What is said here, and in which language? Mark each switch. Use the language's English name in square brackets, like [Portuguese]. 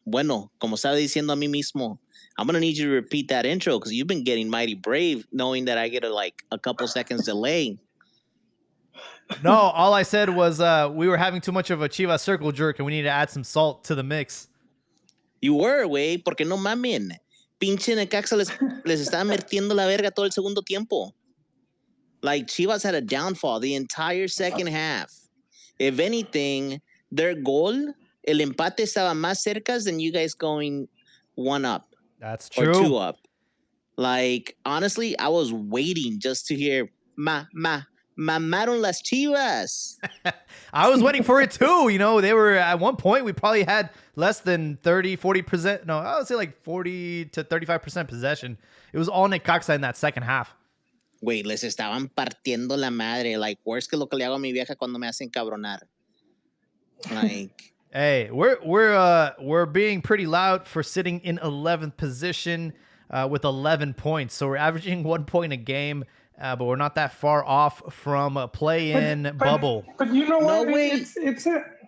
[Spanish] Bueno, como estaba diciendo a mí mismo, [English] I'm going to need you to repeat that intro because you've been getting mighty brave knowing that I get a couple seconds delay. No, all I said was we were having too much of a Chivas circle jerk and we need to add some salt to the mix. You were, [Spanish] güey, porque no mamen. Pinche Necaxa les estaba metiendo la verga todo el segundo tiempo. [English] Like, Chivas had a downfall the entire second half. If anything, their goal, [Spanish] el empate estaba más cerca [English] than you guys going one up. That's true. Or two up. Like, honestly, I was waiting just to hear, [Spanish] mamaron las Chivas. [English] I was waiting for it too. You know, they were at one point, we probably had less than 30, 40%. No, I would say like 40 to 35% possession. It was all Necaxa in that second half. [Spanish] Güey, les estaban partiendo la madre. [English] Like, worse [Spanish] que lo que le hago a mi vieja cuando me hacen cabronar. [English] Like... Hey, we're being pretty loud for sitting in 11th position with 11 points. So we're averaging 1 point a game, but we're not that far off from a play-in bubble. But you know what? No, wait. It's a...